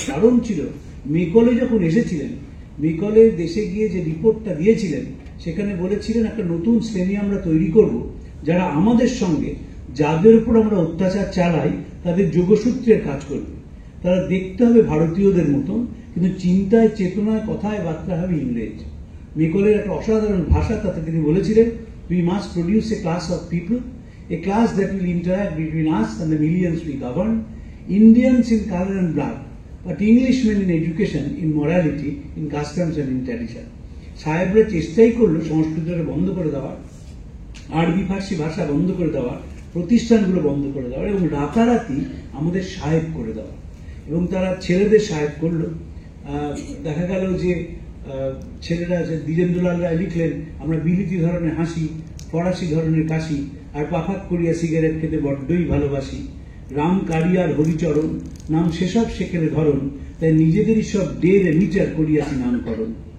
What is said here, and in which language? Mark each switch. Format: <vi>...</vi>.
<bn>কারণ ছিল মেকলে যখন এসেছিলেন, মেকলে দেশে গিয়ে যে রিপোর্টটা দিয়েছিলেন সেখানে বলেছিলেন একটা নতুন শ্রেণী আমরা তৈরি করব, যারা আমাদের সঙ্গে যাদের উপর আমরা অত্যাচার চালাই তাদের যোগসূত্রের কাজ করবে। তারা দেখতে হবে ভারতীয়দের মতন, কিন্তু চিন্তায়, চেতনায়, কথায় বার্তা হবে ইংরেজ। মেকলের একটা অসাধারণ ভাষা, তাতে তিনি বলেছিলেন,</bn> <en>we must produce a class of people, a class that will interact between us and the millions we govern, Indians in color and blood, but Englishmen in education, in morality, in customs and in tradition.</en> <bn>সাহেবরা চেষ্টাই করলো সংস্কৃতটা বন্ধ করে দেওয়ার, আরবি ফার্সি ভাষা বন্ধ করে দেওয়ার, প্রতিষ্ঠানগুলো বন্ধ করে দেওয়ার এবং রাতারাতি আমাদের সাহেব করে দেওয়া। এবং তারা ছেলেদের সাহেব করলো। দেখা গেল যে ছেলেরা, দ্বিজেন্দ্রলাল রায় লিখলেন, আমরা বিলিতি ধরনের হাসি, ফরাসি ধরনের কাশি, আর পাফাক করিয়া সিগারেট খেতে বড্ডই ভালোবাসি, রাম কারিয়ার হরিচরণ নাম সেসব সেকেলে ধরন, তাই নিজেদেরই সব ডেরে মিটার করিয়াছি নামকরণ।</bn>